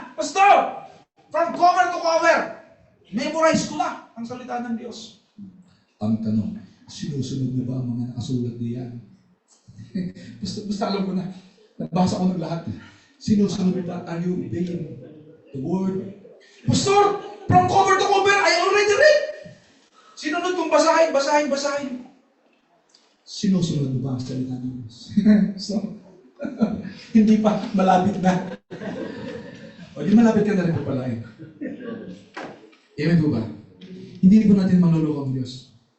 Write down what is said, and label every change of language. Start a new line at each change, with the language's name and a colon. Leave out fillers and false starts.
English: Pastor, from cover to cover.
Filipino: Memorize ko na ang salita ng Diyos. Ang tanong, sinusunod mo ba ang mga nakasulat diyan? basta alam ko na. Nabasa ko ng lahat. Sinusunod mo ba?
English: Are you obeying the Word? Pastor, from cover to cover, I already read.
Filipino: Sinunod kong basahin. Sinusunod mo ba ang salita ng Diyos? So, hindi pa, malapit na. O, di malapit ka na rin papalain. Amen po ba? Hindi po natin maluloko ang Diyos.